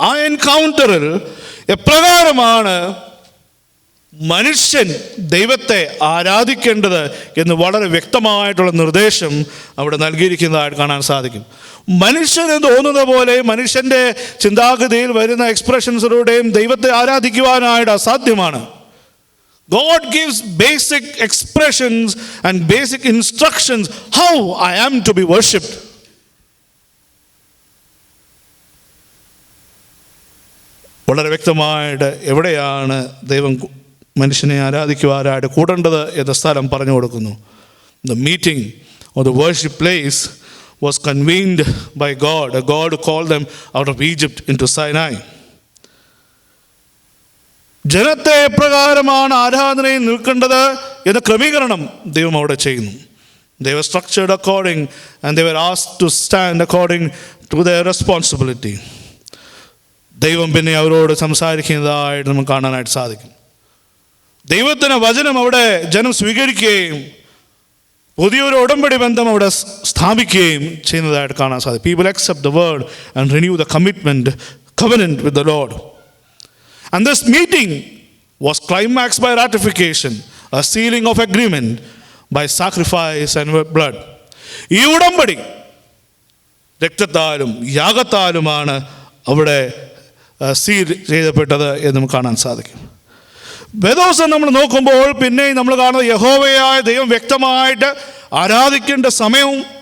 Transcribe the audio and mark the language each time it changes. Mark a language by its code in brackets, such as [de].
[ml] ആ എൻകൗണ്ടറിൽ എപ്രകാരമാണ് മനുഷ്യൻ ദൈവത്തെ ആരാധിക്കേണ്ടത് എന്ന് വളരെ വ്യക്തമായിട്ടുള്ള നിർദ്ദേശം അവിടെ നൽകിയിരിക്കുന്നതായിട്ട് കാണാൻ സാധിക്കും. മനുഷ്യന് തോന്നുന്ന പോലെ മനുഷ്യൻ്റെ ചിന്താഗതിയിൽ വരുന്ന എക്സ്പ്രഷൻസിലൂടെയും ദൈവത്തെ ആരാധിക്കുവാനായിട്ട് അസാധ്യമാണ്. [en] God gives basic expressions and basic instructions how I am to be worshipped. [ml] വളരെ വ്യക്തമായിട്ട് എവിടെയാണ് ദൈവം മനുഷ്യനെ ആരാധിക്കുവാനായിട്ട് കൂടേണ്ടത് എന്ന സ്ഥലം പറഞ്ഞു കൊടുക്കുന്നു. [en] The meeting or the worship place was convened by God, a God who called them out of Egypt into Sinai. [ml] ജനത്തെ എപ്രകാരമാണ് ആരാധനയിൽ നിൽക്കേണ്ടത് എന്ന ക്രമീകരണം ദൈവം അവിടെ ചെയ്യുന്നു. [en] They were structured according and they were asked to stand according to their responsibility. [ml] ദൈവം പിന്നെ അവരോട് സംസാരിക്കുന്നതായിട്ട് നമുക്ക് കാണാനായിട്ട് സാധിക്കും. ദൈവത്തിൻ്റെ വചനം അവിടെ ജനം സ്വീകരിക്കുകയും പുതിയൊരു ഉടമ്പടി ബന്ധം അവിടെ സ്ഥാപിക്കുകയും ചെയ്യുന്നതായിട്ട് കാണാൻ സാധിക്കും. [en] People accept the word and renew the covenant with the Lord. And this meeting was climaxed by ratification, a sealing of agreement by sacrifice and blood. [ml] ഈ ഉടമ്പടി രക്തത്താലും യാഗത്താലുമാണ് അവിടെ സീൽ ചെയ്യപ്പെട്ടത് എന്ന് നമുക്ക് കാണാൻ സാധിക്കും. വേദോസം നമ്മൾ നോക്കുമ്പോൾ പിന്നെ നമ്മൾ കാണുന്നത് യഹോവയായ ദൈവം വ്യക്തമായിട്ട് ആരാധിക്കേണ്ട സമയവും